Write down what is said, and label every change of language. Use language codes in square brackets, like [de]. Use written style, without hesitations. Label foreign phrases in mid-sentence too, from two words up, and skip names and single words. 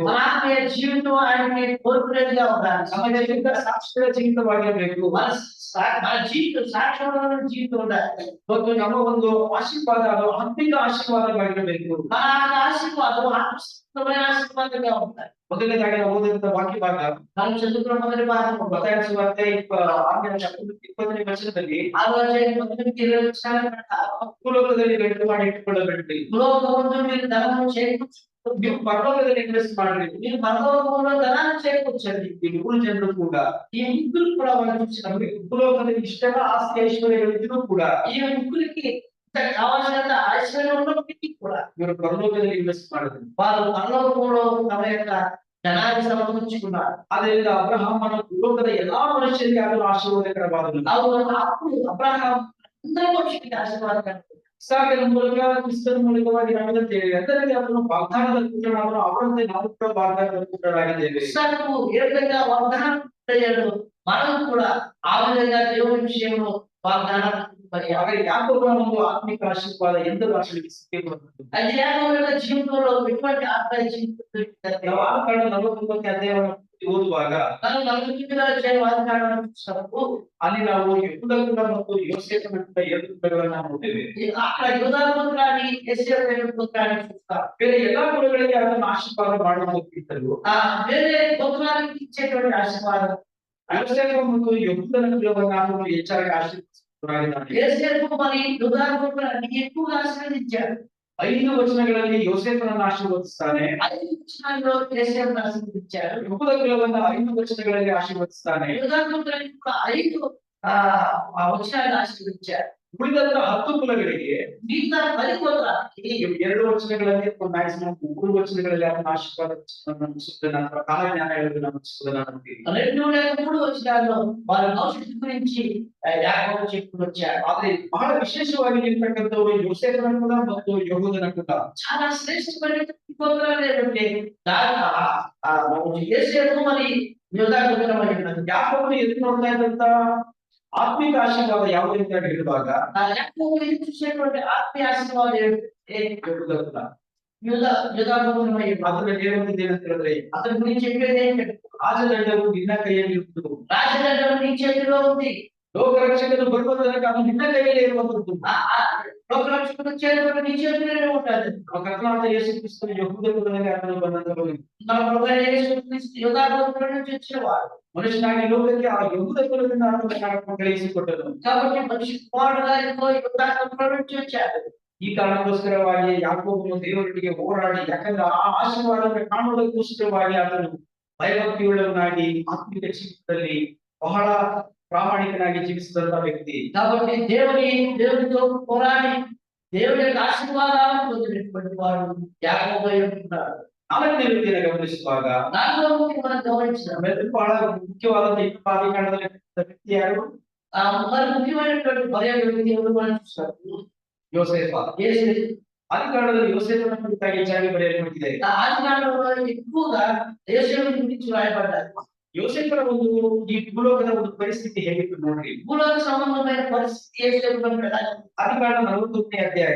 [te] ఆత్మీయ జీవితం ఆయనకి కోరుకునేదిగా ఉండాలి. [kn] ನಮ್ಮ ಜೀವಿತ ಸಾಕ್ಷಿಗಳ ಜೀವಿತವಾಗಿರಬೇಕು, [te] మన జీవితం సాక్ష్యమైన జీవితం ఉండాలి. [kn] ಮತ್ತು ನಮ್ಮ ಒಂದು ಆಶೀರ್ವಾದ ಅದು ಆತ್ಮಿಕ ಆಶೀರ್ವಾದವಾಗಿರಬೇಕು. [te] మన ఆశీర్వాదం ఆత్మీయమైన ఆశీర్వాదంగా ఉండాలి. [kn] ಮೊದಲನೇದಾಗಿ ನಾವು ಓದಿದಂತ ವಾಕ್ಯ ಭಾಗ [te] మనం చదువుకున్న మొదటి భాగం [kn] ಮತ್ತಾಯ ಸುವಾರ್ತೆ 20ನೇ ವಚನದಲ್ಲಿ [te] ఆ రోజు మొదటి 20 వచనాల ప్రకారం [kn] ಭೂಲೋಕದಲ್ಲಿ ಗಂಟು ಮಾಡಿ ಇಟ್ಟುಕೊಳ್ಳಬೇಡ್ರಿ, [te] లోకమందు మీరు ధనము చేకూర్చు, [kn] ನೀವು ಪರಲೋಕದಲ್ಲಿ ಇನ್ವೆಸ್ಟ್ ಮಾಡ್ರಿ. [te] మీరు పరలోకంలో ధనాన్ని చేకూర్చండి. [kn] ಈ 3 ಜನರು ಕೂಡ [te] ఈ ముగ్గురు కూడా వాళ్ళు చూసినప్పుడు [kn] ಭೂಲೋಕದಲ್ಲಿ ಇಷ್ಟೆಲ್ಲ ಆಸ್ತಿ ಐಶ್ವರ್ಯಗಳಿದ್ರೂ ಕೂಡ [te] ఈ ముగ్గురికి కావాల్సినంత ఐశ్వర్యం ఉన్నప్పటికీ కూడా [kn] ಇವರು ಪರಲೋಕದಲ್ಲಿ ಇನ್ವೆಸ್ಟ್ ಮಾಡಿದ್ರು. [te] వాళ్ళు పరలోకంలో తమ యొక్క ధనాన్ని సమకూర్చుకున్నారు. [kn] ಆದ್ದರಿಂದ ಅಬ್ರಹಾಮನ ಭೂಲೋಕದ ಎಲ್ಲಾ ಮನುಷ್ಯರಿಗೆ ಅದನ್ನು ಆಶೀರ್ವಾದಕರವಾದನು. [te] అప్పుడు అబ్రహాం అందరి మనుషులకి ఆశీర్వాదకరం. [kn] ಇಸಾಕನ ಮೂಲಕ ಕ್ರಿಸ್ತನ ಮೂಲಕವಾಗಿ ನಮ್ಮದಂತೆ ಎಲ್ಲರಿಗೆ ಅದನ್ನು ವಾಗ್ದಾನದ ಪುತ್ರನಾದನು, ಅವರಂತೆ ನಾವು ಕೂಡ ವಾಗ್ದಾನದ ಪುತ್ರರಾಗಿದ್ದೇವೆ. [te] ఇస్సాకు ఏ విధంగా వాగ్దానం అయ్యాడు, మనం కూడా ఆ విధంగా దేవుని విషయంలో వాగ్దానం మరి [kn] ಹಾಗಾಗಿ ಯಾಕೋಬನ ಒಂದು ಆತ್ಮಿಕ ಆಶೀರ್ವಾದ ಎಂದೂ ಆಶೀರ್ವಾದ ಸಿಕ್ಕೇ ಬರುತ್ತದೆ. [te] అది యాకోబు యొక్క జీవితంలో ఎటువంటి ఆత్మీయ జీవితం [kn] ನಾವು ಆದಿಕಾಂಡ 49ನೇ ಅಧ್ಯಾಯವನ್ನು ಓದುವಾಗ [te] మనం 49వ అధ్యాయం ఆదికాండం చూసినప్పుడు [kn] ಅಲ್ಲಿ ನಾವು ಯೆಹೂದ ಕುಲ ಮತ್ತು ಯೋಸೇಫನ ಕುಲ 2 ಕುಲಗಳನ್ನ ನೋಡ್ತೇವೆ. [te] అక్కడ యూదా గోత్రాన్ని యోసేపు గోత్రాన్ని చూస్తాం. [kn] ಬೇರೆ ಎಲ್ಲಾ ಕುಲಗಳಿಗೆ ಅದನ್ನು ಆಶೀರ್ವಾದ ಮಾಡುವುದಕ್ಕಿಂತಲೂ [te] వేరే గోత్రానికి ఇచ్చేటువంటి ఆశీర్వాదం [kn] ಯೋಸೇಫ ಮತ್ತು ಯೆಹೂದನ ಕುಲವನ್ನು ಆತನು ಹೆಚ್ಚಾಗಿ ಆಶೀರ್ವದಿಸುವವನಾಗಿದ್ದಾನೆ. [te] యోసేపు మరి యూదా గోత్రాన్ని ఎక్కువగా ఆశీర్వదించాడు. [kn] 5 ವಚನಗಳಲ್ಲಿ ಯೋಸೇಫನನ್ನು ಆಶೀರ್ವದಿಸ್ತಾನೆ, [te] 5 వచనాల్లో యోసేపును ఆశీర్వదించాడు. [kn] ಯೆಹೂದ ಕುಲವನ್ನು 5 ವಚನಗಳಲ್ಲಿ ಆಶೀರ್ವದಿಸ್ತಾನೆ. [te] యూదా గోత్రాన్ని కూడా 5 వచనాలు ఆశీర్వదించాడు. [kn] ಉಳಿದಂತ 10 ಕುಲಗಳಿಗೆ [te] మిగతా 10 గోత్రాలకి [kn] 2 ವಚನಗಳಲ್ಲಿ ಮ್ಯಾಕ್ಸಿಮಮ್ 3 ವಚನಗಳಲ್ಲಿ ಅದನ್ನು ಆಶೀರ್ವಾದ ನಂತರ ಕಾಲಜ್ಞಾನ ಹೇಳೋದು ನಮ್ಮ ನಮಗೆ. [te] 2 లేదా 3 వచనాల్లో వారి భవిష్యత్తు గురించి యాకోబు చెప్పుకొని వచ్చాడు. [kn] ಆದ್ರೆ ಬಹಳ ವಿಶೇಷವಾಗಿ ಇರ್ತಕ್ಕಂಥವರು ಯೋಸೇಫನ ಕುಲ ಮತ್ತು ಯೆಹೂದನ ಕುಲ. [te] చాలా శ్రేష్టమైన గోత్రాలు ఏంటంటే యోసేపు మరి యూదా గోత్రం అయి ఉన్నది. [kn] ಯಾಕೋಬನು ಎದುರು ನೋಡ್ತಾ ಇದ್ದಂತ ಆತ್ಮಿಕ ಆಶೀರ್ವಾದ ಯಾವುದು ಅಂತ ಹೇಳಿರುವಾಗ [te] యాకోబు ఎదురు చూసేటువంటి ఆత్మీయ ఆశీర్వాదం [kn] ಯೆಹೂದ ಕುಲ. [te] యూదా గోత్రం అయి ఉన్నది. [kn] ಅದನ್ನ ಹೇಳುತ್ತಿದ್ದೇನೆ ಅಂತ ಹೇಳಿದ್ರೆ [te] అతని గురించి చెప్పేది ఏంటంటే [kn] ರಾಜದಂಡವು ನಿನ್ನ ಕೈಯಲ್ಲಿ ಇರುವುದು, [te] రాజదండం నీ చేతిలో ఉంది, [kn] ಲೋಕರಕ್ಷಕನು ಬರುವ ತನಕ ಅದು ನಿನ್ನ ಕೈಯಲ್ಲಿ ಇರುವಂತದ್ದು. [te] లోకరక్షకుడు చేతిలో నీ చేతిలోనే ఉంటుంది. [kn] ನಮ್ಮ ಕರ್ತನಾದ ಯೇಸು ಕ್ರಿಸ್ತನು ಯೆಹೂದ ಕುಲದಲ್ಲಿ ಆತನು ಬಂದಂತವನು. [te] మన ప్రభువైన యేసుక్రీస్తు యూదా గోత్రం నుంచి వచ్చినవాడు. [kn] ಮನುಷ್ಯನಾಗಿ ಲೋಕಕ್ಕೆ ಆ ಯೆಹೂದ ಕುಲದಿಂದ ಆತನು ಕಳುಹಿಸಿಕೊಟ್ಟನು. [te] కాబట్టి మనిషి కుమారుడుగా యూదా గోత్రం నుంచి వచ్చాడు. [kn] ಈ ಕಾರಣಕ್ಕೋಸ್ಕರವಾಗಿ ಯಾಕೋಬನು ದೇವರೊಟ್ಟಿಗೆ ಹೋರಾಡಿ, ಯಾಕಂದ್ರೆ ಆ ಆಶೀರ್ವಾದವನ್ನು ಕಾಣುವುದಕ್ಕೋಸ್ಕರವಾಗಿ ಆತನು ಭಯಭಕ್ತಿಯುಳ್ಳವನಾಗಿ ಆತ್ಮಿಕ ಜೀವಿತದಲ್ಲಿ ಬಹಳ ಪ್ರಾಮಾಣಿಕನಾಗಿ ಜೀವಿಸಿದಂತ ವ್ಯಕ್ತಿ. [te] కాబట్టి దేవునితో పోరాడి దేవుని యొక్క ఆశీర్వాదాలను పొందినటువంటి వాడు యాకోబు అయి ఉంటున్నాడు. [kn] 4ನೇ ವ್ಯಕ್ತಿಯನ್ನು ಗಮನಿಸುವಾಗ [te] 4వ వ్యక్తి మనం గమనించాం. [kn] ಬಹಳ ಮುಖ್ಯವಾದ ಈ ಆದಿಕಾಂಡದಲ್ಲಿ ವ್ಯಕ್ತಿ ಯಾರು? [te] మరి ముఖ్యమైనటువంటి పర్యాయ వ్యక్తి ఎవరు మనం చూస్తాం. [kn] ಯೋಸೇಫ. [te] యేసేపు. [kn] ಆದಿಕಾಂಡದಲ್ಲಿ ಯೋಸೇಫನ ಕುರಿತಾಗಿ ಹೆಚ್ಚಾಗಿ ಬರೆಯಲ್ಪಟ್ಟಿದೆ. [te] ఆదికాండంలో ఎక్కువగా యేసేపు గురించి రాయబడ్డారు. [kn] ಯೋಸೇಫನ ಈ ಭೂಲೋಕದ ಪರಿಸ್ಥಿತಿ ಹೇಗಿತ್ತು ನೋಡ್ರಿ. [te] భూలోక సంబంధమైన పరిస్థితి యేసేపు కదా. [kn] ಆದಿಕಾಂಡ 41ನೇ ಅಧ್ಯಾಯ